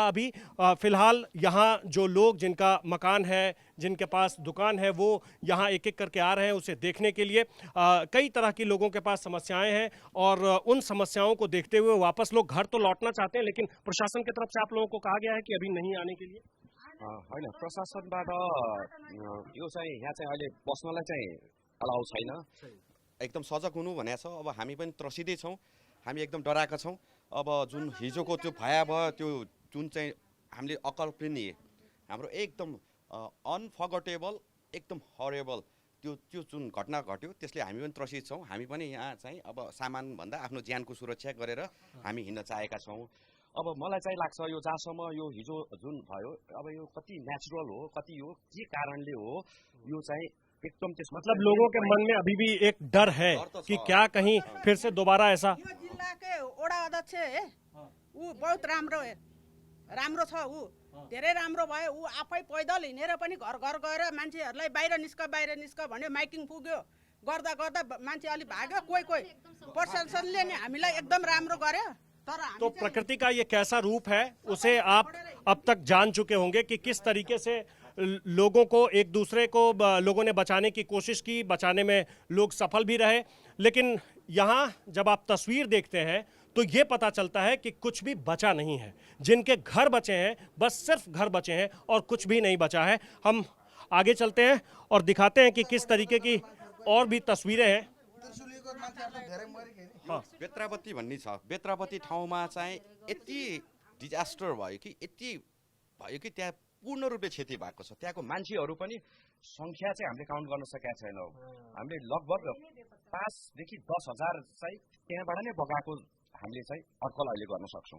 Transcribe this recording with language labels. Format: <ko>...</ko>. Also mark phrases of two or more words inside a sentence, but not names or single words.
<hi>अभी फिलहाल यहाँ जो लोग, जिनका मकान है, जिनके पास दुकान है, वो यहाँ एक एक करके आ रहे हैं उसे देखने के लिए। कई तरह की लोगों के पास समस्याएं हैं, और उन समस्याओं को देखते हुए वापस लोग घर तो लौटना चाहते हैं, लेकिन प्रशासन की तरफ से आप लोगों को कहा गया है कि अभी नहीं आने के लिए।</hi> <ne>होइन, प्रशासनबाट यो चाहिँ यहाँ चाहिँ अहिले बस्नलाई चाहिँ अलाउ छैन। एकदम सजग हुनु भनेको छ। अब हामी पनि त्रसिँदै छौँ, हामी एकदम डराएका छौँ। अब जुन हिजोको त्यो भयावह त्यो जुन चाहिँ हामीले अकल्पनीय, हाम्रो एकदम अनफर्गटेबल, एकदम हरेबल त्यो जुन घटना घट्यो, त्यसले हामी पनि त्रसित छौँ। हामी पनि यहाँ चाहिँ अब सामानभन्दा आफ्नो ज्यानको सुरक्षा गरेर हामी हिँड्न चाहेका छौँ। अब मलाई चाहिँ लाग्छ यो जहाँसम्म यो हिजो जुन भयो, अब यो कति नेचुरल हो, कति हो, के कारणले हो, यो चाहिँ एकदम त्यसमा</ne> <hi>मतलब लोगों के मन में अभी भी एक डर है कि क्या कहीं फिर से दोबारा ऐसा।</hi> <ne>यो जिल्लाकै वडा अध्यक्ष ऊ बहुत राम्रो राम्रो छ, ऊ धेरै राम्रो भयो। ऊ आफै पैदल हिँडेर पनि घर घर गएर मान्छेहरूलाई बाहिर निस्क भन्यो, माइकिङ पुग्यो, गर्दा गर्दा मान्छे अलि भाग्यो। कोही प्रशासनले नि हामीलाई एकदम राम्रो गर्यो।</ne> <hi>तो प्रकृति का ये कैसा रूप है उसे आप अब तक जान चुके होंगे कि किस तरीके से लोगों को, एक दूसरे को लोगों ने बचाने की कोशिश की, बचाने में लोग सफल भी रहे। लेकिन यहाँ जब आप तस्वीर देखते हैं तो ये पता चलता है कि कुछ भी बचा नहीं है। जिनके घर बचे हैं, बस सिर्फ घर बचे हैं और कुछ भी नहीं बचा है। हम आगे चलते हैं और दिखाते हैं कि किस तरीके की और भी तस्वीरें हैं।</hi> <ne>बेत्रावती भन्ने छ, बेत्रावती ठाउँमा चाहिँ यति डिजास्टर भयो कि त्यहाँ पूर्ण रूपले क्षति भएको छ। त्यहाँको मान्छेहरू पनि सङ्ख्या चाहिँ हामीले काउन्ट गर्न सकेका छैनौँ। हामीले लगभग 5 देखि 10 हजार चाहिँ त्यहाँबाट नै बगाएको हामीले चाहिँ अड्कल अहिले गर्न सक्छौँ।</ne>